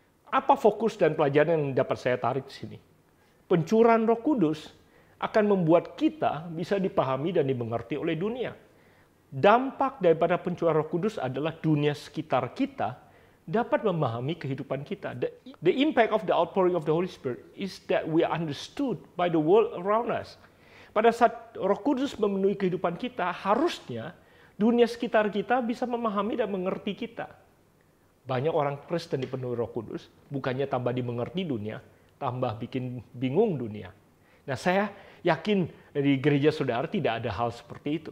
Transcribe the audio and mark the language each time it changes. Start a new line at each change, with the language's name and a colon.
Indonesian: Apa fokus dan pelajaran yang dapat saya tarik di sini? Pencurahan Roh Kudus akan membuat kita bisa dipahami dan dimengerti oleh dunia. Dampak daripada pencurahan Roh Kudus adalah dunia sekitar kita dapat memahami kehidupan kita.
English: The impact of the outpouring of the Holy Spirit is that we are understood by the world around us.
Indonesian: Pada saat Roh Kudus memenuhi kehidupan kita, harusnya dunia sekitar kita bisa memahami dan mengerti kita. Banyak orang Kristen dipenuhi Roh Kudus, bukannya tambah dimengerti dunia, tambah bikin bingung dunia. Nah, saya yakin di gereja saudara tidak ada hal seperti itu.